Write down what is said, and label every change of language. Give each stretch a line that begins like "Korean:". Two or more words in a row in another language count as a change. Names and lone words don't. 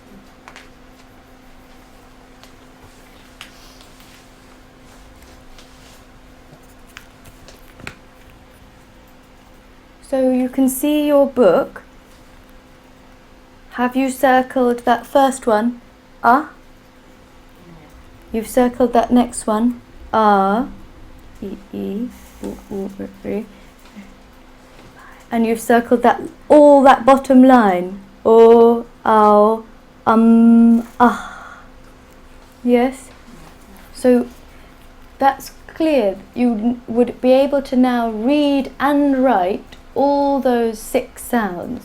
English: So you can see your book. Have you circled that first one? A. You've circled that next one. A. E. E. U. U. U. And you've circled that, all that bottom line. O. Ow. Ah. Yes? So that's clear. You would be able to now read and write all those 6 sounds.